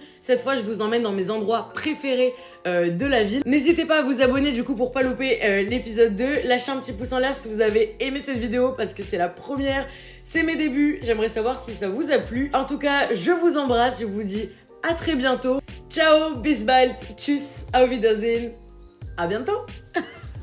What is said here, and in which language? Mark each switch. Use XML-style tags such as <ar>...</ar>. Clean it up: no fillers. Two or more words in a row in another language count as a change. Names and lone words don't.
<fr>Cette fois, je vous emmène dans mes endroits préférés de la ville. N'hésitez pas à vous abonner du coup pour pas louper l'épisode 2. Lâchez un petit pouce en l'air si vous avez aimé cette vidéo parce que c'est la première, c'est mes débuts. J'aimerais savoir si ça vous a plu. En tout cas, je vous embrasse, je vous dis à très bientôt.</fr> <de>Ciao, bis bald, tschüss, auf Wiedersehen.</de> <fr>À bientôt.</fr>